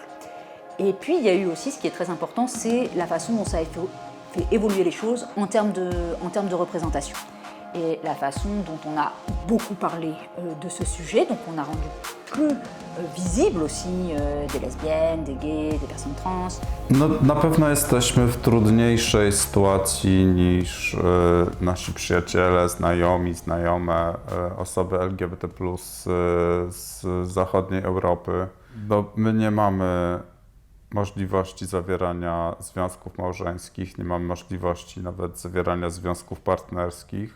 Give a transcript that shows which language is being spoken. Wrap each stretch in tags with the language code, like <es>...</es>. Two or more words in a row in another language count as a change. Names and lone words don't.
<fr>Et puis il y a eu aussi, ce qui est très important, c'est la façon dont ça a fait évoluer les choses en termes de représentation. Et la façon dont on a beaucoup parlé de ce sujet, donc on a rendu plus visible aussi des lesbiennes, des gays, des personnes trans.</fr> <pl>No, na pewno jesteśmy w trudniejszej sytuacji niż nasi przyjaciele, znajomi, znajome, osoby LGBT+, z zachodniej Europy. Bo my nie mamy możliwości zawierania związków małżeńskich, nie mamy możliwości nawet zawierania związków partnerskich.</pl>